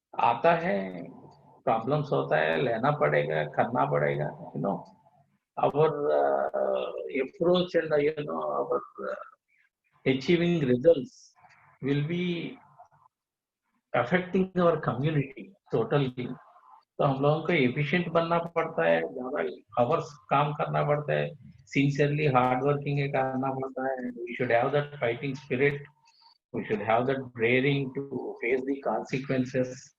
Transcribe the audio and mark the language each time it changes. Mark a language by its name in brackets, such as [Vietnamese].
[Hindi] आता है, problems होता है, लेना पड़ेगा, करना पड़ेगा. [English] You know, our approach and you know our achieving results will be affecting our community totally. [Hindi] तो हम लोगों को efficient बनना पड़ता है, ज़्यादा hours काम करना पड़ता है, sincerely hard working करना पड़ता है. [English] We should have that fighting spirit. We should have that daring to face the consequences.